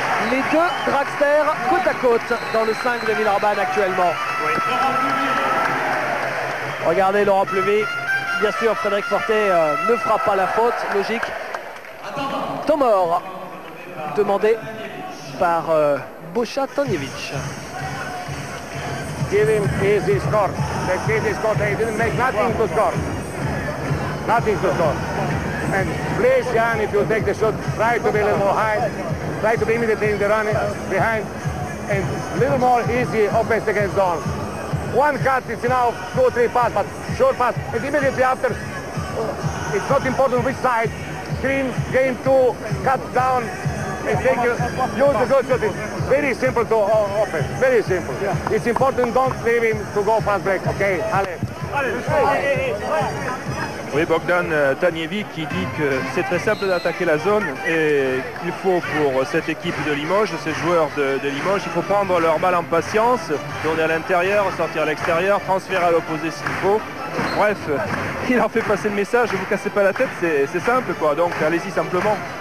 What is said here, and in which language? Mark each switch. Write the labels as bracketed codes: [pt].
[fr] Les deux dragsters côte à côte dans le 5 de Villeurbanne actuellement. Oui. Regardez Laurent Pluvy, bien sûr Frédéric Fortet ne fera pas la faute, logique. Temps mort demandé par Boša Tanjević. [en] Give him easy score. The kid is got, he didn't make nothing to score. Nothing to score. And please, Jan, if you take the shot, try to be a little more high. Try to be immediately in the running behind. and little more easy offense against zone. One cut is enough, 2 or 3 pass, but short pass, and immediately after, it's not important which side, screen, game 2, cut down, and take use the good shot. It's very simple to offense, very simple. Yeah. It's important, don't leave him to go fast break, okay? [fr] Allez. Oui, Bogdan Tanjević qui dit que c'est très simple d'attaquer la zone et qu'il faut pour cette équipe de Limoges, ces joueurs de Limoges, il faut prendre leur balle en patience, tourner à l'intérieur, sortir à l'extérieur, transférer à l'opposé s'il faut. Bref, il leur fait passer le message, ne vous cassez pas la tête, c'est simple quoi, donc allez-y simplement.